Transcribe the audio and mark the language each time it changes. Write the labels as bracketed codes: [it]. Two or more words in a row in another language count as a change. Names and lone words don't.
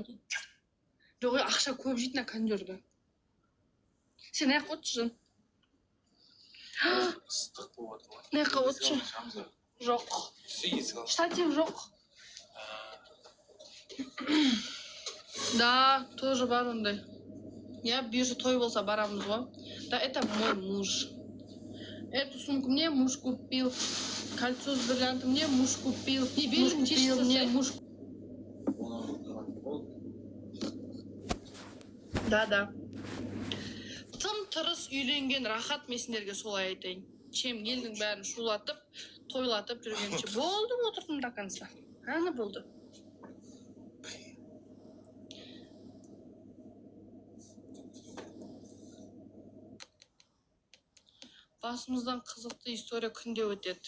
[kk] Жоқ, ақша көп жейтін кондерді. Сен аяқ отшы. Ыстық болып отыр ғой. Аяққа отшы. Жоқ. Штатив жоқ. [ru] Да, тоже [kk] бар ондай. [ru] Я вижу, [kk] той болса барамыз ғой. Да, [ru] это мой муж. Эту сумку мне муж купил. Кольцо с бриллиантом мне муж купил. И бензин купил мне муж. Да. [kk] Тым тырыс үйленген рахат мен сендерге солай айтайын. Чем елдің бәрін шулатып, тойлатып жүргенше. Болды, отырдым [ru] до конца. [kk] Аны болды. Басымыздан қызықты история күнде өтеді.